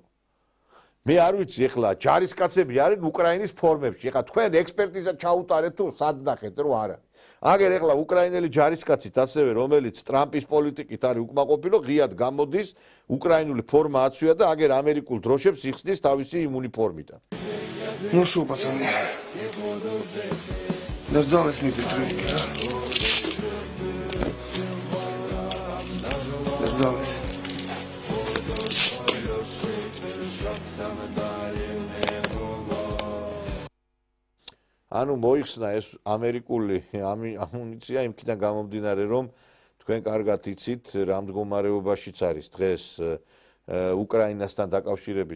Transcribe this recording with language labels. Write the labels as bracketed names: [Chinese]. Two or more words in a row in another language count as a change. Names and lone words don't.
[Georgian] მე არ ვიცი ეხლა ჯარისკაცები არის უკრაინის ფორმებში. ეხლა თქვენ ექსპერტიზა ჩაუტარეთ თუ სად ნახეთ რომ არა. აგერ ეხლა უკრაინელი ჯარისკაცით ასევე რომელიც ტრამპის პოლიტიკით არის უკმაყოფილო, ღიად გამოდის, უკრაინული ფორმა აცვია და აგერ ამერიკულ დროშებს იხსნის თავისი უნიფორმიდან. [Russian] Ну что, пацаны, дождалась мне Петруньки, а? Дождалась. [Georgian] ანუ მოიხსნა ეს ამერიკული ამუნიცია იმქიდან გამომდინარე რომ თქვენ კარგად იცით რა მდგომარეობაშიც არის დღეს უკრაინასთან დაკავშირებით